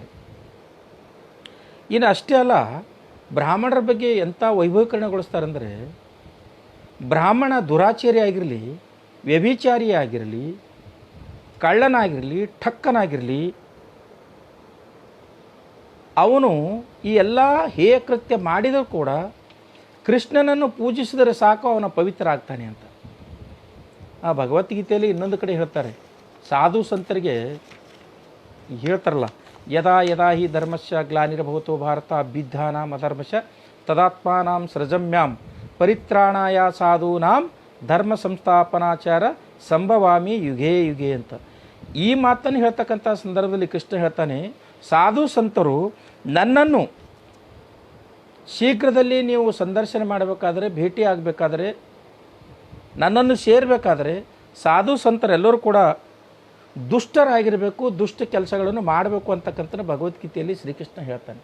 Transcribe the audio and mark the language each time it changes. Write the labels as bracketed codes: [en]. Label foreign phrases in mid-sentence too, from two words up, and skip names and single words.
[kn] ಇನ್ನು ಅಷ್ಟೇ ಅಲ್ಲ, ಬ್ರಾಹ್ಮಣರ ಬಗ್ಗೆ ಎಂಥ ವೈಭವೀಕರಣಗೊಳಿಸ್ತಾರಂದರೆ ಬ್ರಾಹ್ಮಣ ದುರಾಚಾರಿ ಆಗಿರಲಿ, ವ್ಯಭಿಚಾರಿ ಆಗಿರಲಿ, ಕಳ್ಳನಾಗಿರಲಿ, ಠಕ್ಕನಾಗಿರಲಿ, ಅವನು ಈ ಎಲ್ಲ ಹೇಯ ಕೃತ್ಯ ಮಾಡಿದರೂ ಕೂಡ ಕೃಷ್ಣನನ್ನು ಪೂಜಿಸಿದರೆ ಸಾಕು ಅವನ ಪವಿತ್ರ ಆಗ್ತಾನೆ ಅಂತ. ಆ ಭಗವದ್ಗೀತೆಯಲ್ಲಿ ಇನ್ನೊಂದು ಕಡೆ ಹೇಳ್ತಾರೆ, ಸಾಧು ಸಂತರಿಗೆ ಹೇಳ್ತಾರಲ್ಲ, [sa] ಯದಾ ಯದಾ ಹಿ ಧರ್ಮಸ್ಯ ಗ್ಲಾನಿರಭವತೋ ಭಾರತ ಅಭ್ಯುತ್ಥಾನಾಂ ಅಧರ್ಮಸ್ಯ ತದಾತ್ಮಾನಾಂ ಸೃಜಮ್ಯಾಂ ಪರಿತ್ರಾಣಾಯ ಸಾಧೂನಾಂ ಧರ್ಮ ಸಂಸ್ಥಾಪನಾಚಾರ ಸಂಭವಾಮಿ ಯುಗೇ ಯುಗೇ ಅಂತ. [kn] ಈ ಮಾತನ್ನು ಹೇಳ್ತಕ್ಕಂಥ ಸಂದರ್ಭದಲ್ಲಿ ಕೃಷ್ಣ ಹೇಳ್ತಾನೆ, ಸಾಧು ಸಂತರು ನನ್ನನ್ನು ಶೀಘ್ರದಲ್ಲಿ ನೀವು ಸಂದರ್ಶನ ಮಾಡಬೇಕಾದ್ರೆ, ಭೇಟಿ ಆಗಬೇಕಾದ್ರೆ, ನನ್ನನ್ನು ಸೇರಬೇಕಾದ್ರೆ ಸಾಧು ಸಂತರೆಲ್ಲರೂ ಕೂಡ ದುಷ್ಟರಾಗಿರಬೇಕು, ದುಷ್ಟ ಕೆಲಸಗಳನ್ನು ಮಾಡಬೇಕು ಅಂತಕ್ಕಂಥ ಭಗವದ್ಗೀತೆಯಲ್ಲಿ ಶ್ರೀಕೃಷ್ಣ ಹೇಳ್ತಾನೆ.